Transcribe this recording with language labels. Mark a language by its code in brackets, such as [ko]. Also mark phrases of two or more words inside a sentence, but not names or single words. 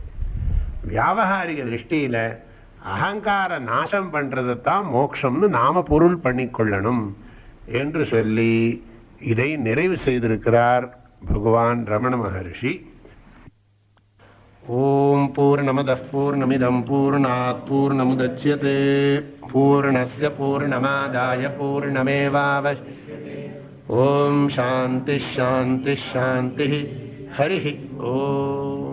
[ta] வியாவகாரிக திருஷ்டியில அகங்கார நாசம் பண்றதைத்தான் மோட்சம்னு நாம பொருள் பண்ணிக்கொள்ளணும் என்று சொல்லி இதை நிறைவு செய்திருக்கிறார் பகவான் ரமண மகர்ஷி. [sa] ॐ पूर्णमदः पूर्णमिदं पूर्णात् पूर्णमुदच्यते पूर्णस्य पूर्णमादाय पूर्णमेवावशिष्यते. ॐ शान्ति शान्ति शान्ति. हरि ॐ.